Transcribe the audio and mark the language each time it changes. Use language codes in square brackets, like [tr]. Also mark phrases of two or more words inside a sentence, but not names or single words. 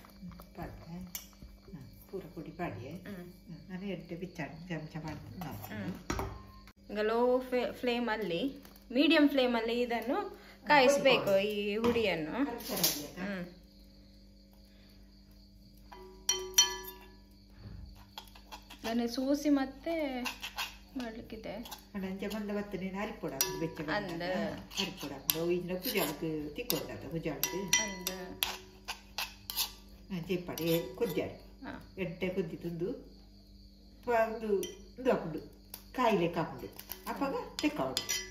[en] low flame [kn] ಅಲ್ಲಿ, [en] medium flame [kn] ಅಲ್ಲಿ ಇದನ್ನು ಕಾಯಿಸ್ಬೇಕು, ಈ ಹುಡಿಯನ್ನು. ಅದನ್ನು ಸೂಸಿ ಮತ್ತೆ ಮಾಡ್ಲಿಕ್ಕಿದೆ. [tcy] ಎಡ್ಡೆ ಕುದ್ದಿ ತುಂಡು ಹಾಕೊಂಡು ಕಾಯಿಲೆಕ್ಕೆ ಹಾಕೊಂಡು ಅಪ್ಪಾಗ ತೆಕ್ಕೊಂಡು